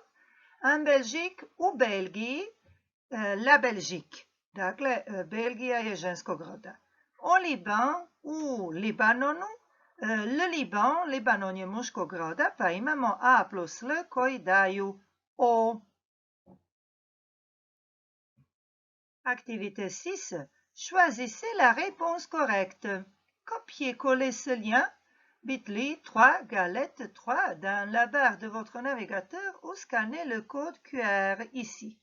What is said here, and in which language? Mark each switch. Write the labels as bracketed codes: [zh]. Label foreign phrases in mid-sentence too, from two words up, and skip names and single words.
[fr] En Belgique [hr] u Belgiji, [fr] la Belgique. [hr] Dakle, Belgija je ženskog roda. [fr] Au Liban [hr] u Libanonu, [fr] le Liban, [hr] Libanon je muškog roda, pa imamo a plus l koji daju o. [fr] Activité 6. Choisissez la réponse correcte. Copiez-coller ce lien bit.ly 3 galette 3 dans la barre de votre navigateur ou scannez le code QR ici.